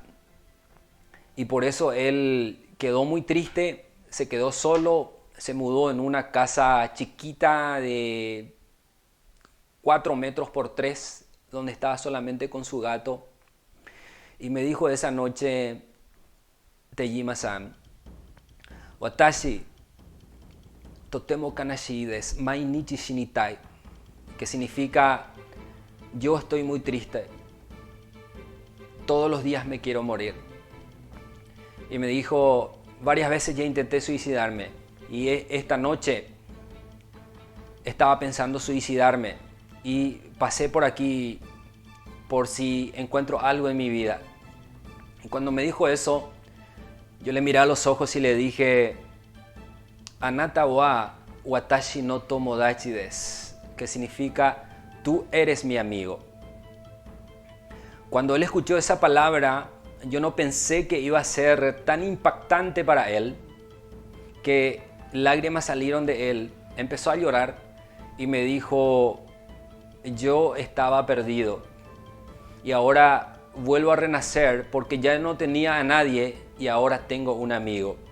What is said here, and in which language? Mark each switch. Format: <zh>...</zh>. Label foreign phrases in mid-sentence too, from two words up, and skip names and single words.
<es>Y por eso él quedó muy triste, se quedó solo, se mudó en una casa chiquita de 4 metros por 3, donde estaba solamente con su gato. Y me dijo esa noche, Tejima-san,</es> <ja>私とても悲しいです、毎日死にたい,</ja> <es>que significa yo estoy muy triste, todos los días me quiero morir. Y me dijo, varias veces ya intenté suicidarme y esta noche estaba pensando suicidarme y pasé por aquí por si encuentro algo en mi vida. Y cuando me dijo eso, yo le miré a los ojos y le dije,</es> <ja>あなたは私の友達です,</ja> <es>que significa tú eres mi amigo. Cuando él escuchó esa palabra, yo no pensé que iba a ser tan impactante para él, que lágrimas salieron de él, empezó a llorar y me dijo, yo estaba perdido y ahora vuelvo a renacer porque ya no tenía a nadie y ahora tengo un amigo.</es>